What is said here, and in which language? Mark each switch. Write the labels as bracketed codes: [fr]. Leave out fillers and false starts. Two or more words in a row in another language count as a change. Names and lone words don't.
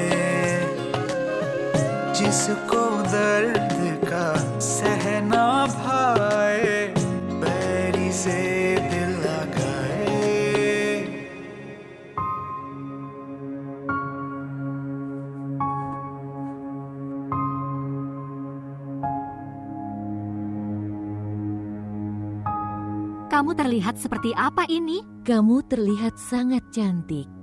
[hi] जिसको दर्द का सहना भाए, बैरी से दिल लगाए। [id] Kamu terlihat seperti apa ini? Kamu terlihat sangat cantik.